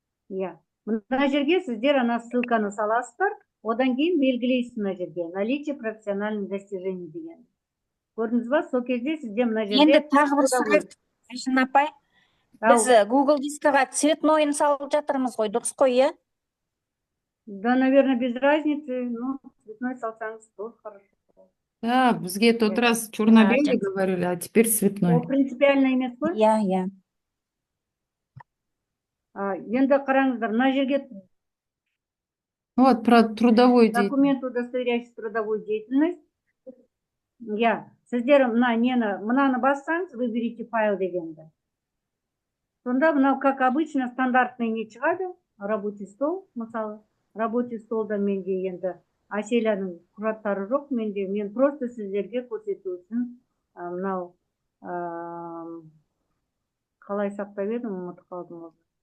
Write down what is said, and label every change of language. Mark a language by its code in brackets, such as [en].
[kk] Мына жерге сіздер ссылканы саласыздар, одан кейін белгілейсіз мына жерге [ru] наличие профессиональных достижений [kk] деген. Көрдіңіз ба? Сол кезде сізде мына жерде... Енді тағы бір сұрақ, Айжан апай. Біз Google дискіға цветнойын салып жатырмыз ғой, дұрыс қой, е? [ru] Да, наверное, без разницы, но цветной салсаңыз тоже хорошо. Да, бізге тот раз черно-белый говорили, а теперь цветной. [kk] Ол принципиально емес қой? Иә. Енді қараңыздар, мына жерге... [ru] Вот, про трудовой деятельность. Документ, удостоверяющий трудовую деятельность. [kk] Сіздер мынаны бассаңыз, [ru] выберите файл [kk] дегенді. Сонда мынау, [ru] как обычно, [kk] стандартный не шығады. Рабочий стол, мысалы. Рабочий столда менде енді Аселяның құжаттары жоқ менде. Мен просто сіздерге көрсету үшін мынау қалай сақтап едім, ұмытып қалдым уже.